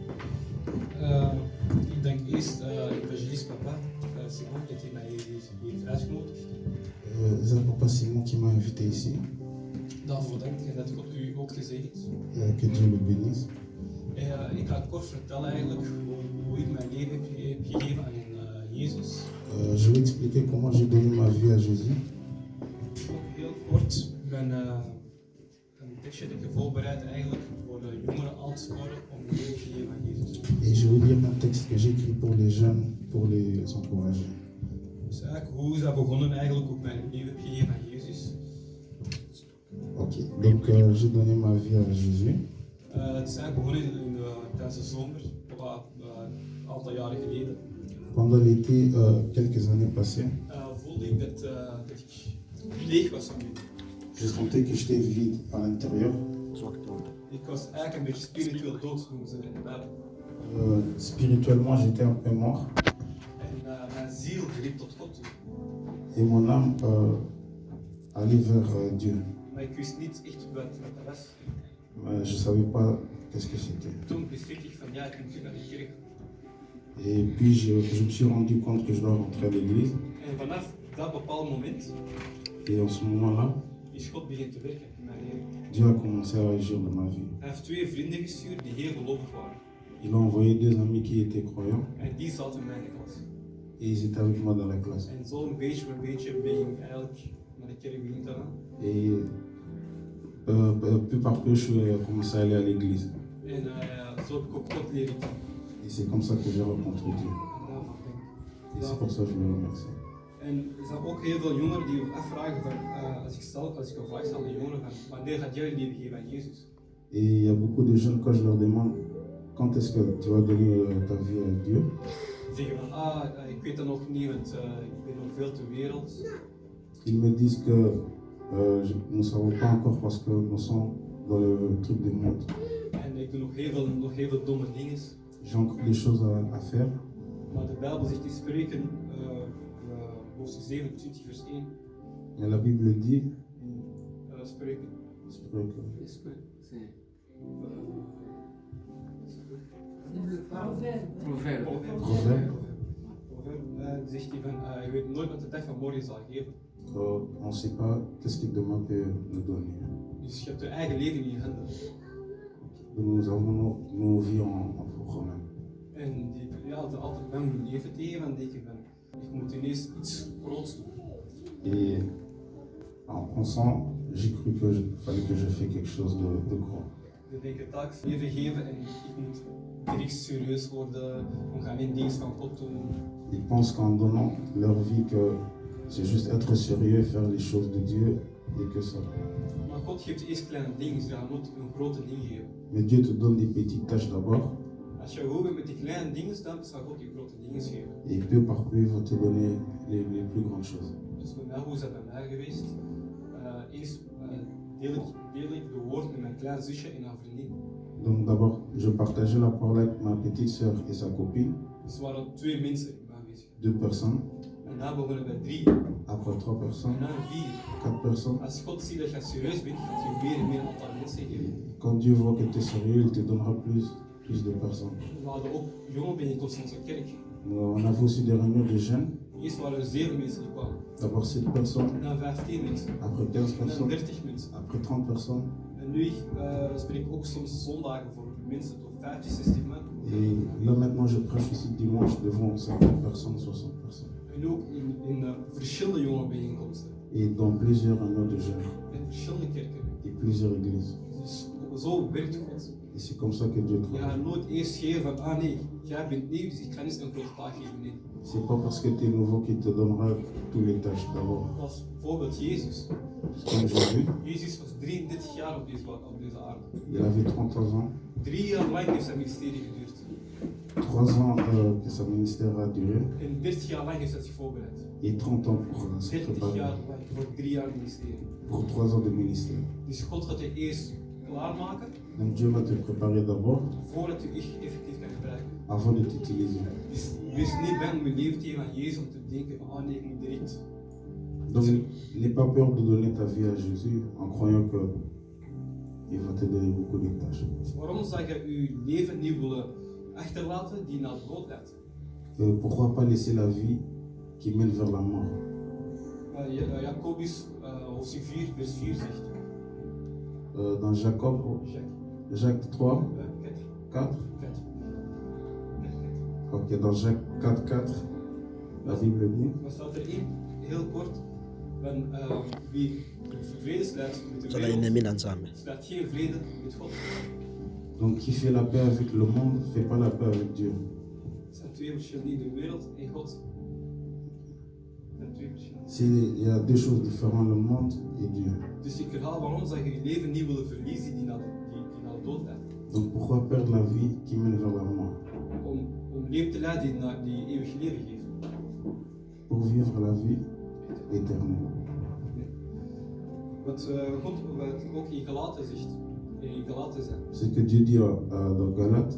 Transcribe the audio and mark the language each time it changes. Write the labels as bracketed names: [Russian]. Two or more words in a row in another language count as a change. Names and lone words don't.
[Dutch] Ik denk eerst evangelist papa Simon dat hij mij heeft uitgenodigd. Het is [French] papa Simon qui m'a invité ici. [Dutch] Daarvoor dank en dat God u ook gezegend. [French] Que Dieu le bénisse. [Dutch] Ik ga kort vertellen eigenlijk hoe ik mijn leven heb gegeven aan Jezus. [French] Je vais expliquer comment j'ai donné ma vie à Jésus. [Dutch] Ook heel kort, ik ben een tekstje dat ik voorbereid eigenlijk voor de jongeren aansporen om hun leven te geven aan Jezus. [French] Et je vais lire un texte que j'ai écrit pour les jeunes, pour les encourager. [Dutch] Dus eigenlijk hoe is dat begonnen eigenlijk, hoe ik mijn leven heb gegeven aan Jezus. [French] Ok, donc j'ai donné ma vie à Jésus. [Dutch] Het is eigenlijk begonnen tijdens de zomer, een aantal jaren geleden. [French] Pendant l'été, quelques années passées, [Dutch] Voelde ik dat ik leeg was aan binnen. [French] je sentais que j'étais vide à l'intérieur. [Dutch] Ik was eigenlijk een beetje spiritueel dood, noemen ze in de Bijbel. [French] Spirituellement, j'étais un peu mort. [Dutch] En mijn ziel riep tot God toe. [French] Et mon âme allait vers Dieu. [Dutch] Maar ik wist niet echt wat dat was. [French] Mais je ne savais pas qu'est-ce que c'était. [Dutch] Toen besefte ik van ja, ik moet terug naar de kerk. [French] Et puis je me suis rendu compte que je dois rentrer à l'église. [Dutch] En vanaf dat bepaalde moment [French] Et en ce moment-là, [Dutch] is God begint te werken in mijn leven. [French] Dieu a commencé à agir dans ma vie. [Dutch] Hij heeft 2 vrienden gestuurd die heel gelovig waren. [French] Il a envoyé 2 amis qui étaient croyants [Dutch] En die zaten in mijn klas. [French] et ils étaient avec moi dans la classe. [Dutch] En zo een beetje per beetje begin ik eigenlijk naar de kerk begin te gaan. [French] Et peu par peu, je suis commencé à aller à l'église. [Dutch] En zo heb ik ook God leren kennen. [French] Et c'est comme ça que j'ai rencontré Dieu. [Dutch] En daarvan denk ik. [French] Et c'est pour ça que je le remercie. [Dutch] En er zijn ook heel veel jongeren die afvragen van, als ik een vraag stel aan de jongeren van, wanneer gaat jij je leven geven aan Jezus? [French] Et il y a beaucoup de jeunes, quand je leur demande quand est-ce que tu vas donner ta vie à Dieu, [Dutch] Die zeggen van, ik weet dat nog niet, want ik ben nog veel te wereld. [French] ils me disent que nous ne savons pas encore parce que nous sommes dans le truc du monde. [Dutch] En ik doe nog heel veel domme dingen. [French] J'ai encore des choses à faire. [Dutch] Maar de Bijbel zegt in Spreuken, hoofdstuk 27 vers 1. [French] Mais la Bible dit, [Dutch] Spreuken. [French] Proverbe, [Dutch] Zegt hij van, je weet nooit wat de dag van morgen zal geven. [French] on ne sait pas qu'est-ce que demain peut nous donner. [Dutch] Dus je hebt je eigen leven in je handen. [French] Nous avons nos vies en programme. [Dutch] En die altijd bang om leven tegen van denken van, ik moet ineens iets groots doen. [French] Et en pensant, j'ai cru qu'il fallait que je fasse quelque chose de grand. [Dutch] We denken telkens leven geven en ik moet direct serieus worden, we gaan in dienst van God doen. [French] Ils pensent qu'en donnant leur vie, que c'est juste être sérieux et faire les choses de Dieu et que ça. [Dutch] Maar God geeft eerst kleine dingen, dus je gaat nooit een grote ding geven. [French] Mais Dieu te donne des petites tâches d'abord [Dutch] Als je goed bent met die kleine dingen, dan zal God je grote dingen geven. [French] et peu par peu, il va te donner les plus grandes choses. [Dutch] Dus bij mij, hoe is dat bij mij geweest? Eerst deel ik de woord met mijn klein zusje en haar vriendin. [French] Donc d'abord, je partageais la parole avec ma petite sœur et sa copine, [Dutch] Dus er waren 2 mensen aanwezig. [French] 2 personnes, [Dutch] En daar begonnen bij 3 [French] après 3 personnes, [Dutch] en dan 4. [French] 4 personnes. [Dutch] Als God ziet dat je serieus bent, gaat je meer en meer aantal mensen geven. [French] Quand Dieu voit que tu es sérieux, il te donnera plus de personnes. [Dutch] We hadden ook jonge bijeenkomsten in onze kerk. [French] On avait aussi des réunions de jeunes, [Dutch] Eerst waren er 7 mensen die kwamen. [French] d'abord 7 personnes, [Dutch] En dan 15 mensen. [French] après 15 [Dutch] En dan [French] personnes, [Dutch] 30 mensen. [French] après 30 personnes. [Dutch] En nu spreek ik ook soms zondagen voor mensen tot 50, 60 man. [French] Et là maintenant, je prêche aussi dimanche devant 50 personnes, 60 personnes. [Dutch] En ook in verschillende jonge bijeenkomsten. [French] et dans plusieurs anneaux de jeunes [Dutch] in verschillende kerken. [French] et plusieurs églises. [Dutch] Dus zo werkt God. [French] Et c'est comme ça que Dieu [Dutch] Je [French] travaille. [Dutch] gaat nooit eerst geven van, nee, jij bent nieuw, dus ik ga niet een grote taak geven. Nee. [French] C'est pas parce que tu es nouveau qu'il te donnera toutes les tâches d'abord. [Dutch] Als bijvoorbeeld Jezus. [French] Comme Jésus, [Dutch] Jezus was 33 jaar op deze aarde. [French] il avait 33 ans. [Dutch] 3 jaar lang heeft zijn ministerie geduurd. [French] 3 ans que son ministère a duré [Dutch] En 30 jaar lang heeft hij zich voorbereid. [French] et 30 ans pour se [Dutch] 30 [French] préparer [Dutch] jaar lang voor 3 jaar ministerie. [French] pour 3 ans de ministère. [Dutch] Dus God gaat je eerst klaarmaken [French] Donc Dieu va te préparer d'abord [Dutch] voordat je echt effectief kan gebruiken. [French] avant de t'utiliser. [Dutch] Dus wees niet bang om je leven te geven aan Jezus om te denken van, oh nee, ik moet direct. [French] Donc n'aie pas peur de donner ta vie à Jésus en croyant que il va te donner beaucoup de tâches. [Dutch] Dus waarom zou je je leven niet willen achterlaten die naar de dood leidt? [French] Pourquoi pas laisser la vie qui mène vers la mort? [Dutch] Jacobus hoofdstuk 4 vers 4 zegt. [French] Dans Jacob, Jacques 3, 4. 4. Ok, dans Jacques 4, 4, la Bible dit. [Dutch] Maar staat erin, heel kort, van wie vrede sluit met de Zodat je wereld, niet aan samen. sluit geen vrede met God. [French] Donc qui fait la paix avec le monde, fait pas la paix avec Dieu. [Dutch] Het zijn twee verschillen, de wereld en God. Het zijn twee verschillen. [French] Il y a deux choses différentes, le monde et Dieu. [Dutch] Dus ik herhaal, waarom zou je je leven niet willen verliezen die naar de dood leidt? [French] Donc pourquoi perdre la vie qui mène vers la mort? [Dutch] Om leven te leiden die eeuwig leven geeft. [French] Pour vivre la vie éternelle. [Dutch] Wat ook in Galaten zegt, in Galaten zegt, [French] Ce que Dieu dit dans Galates,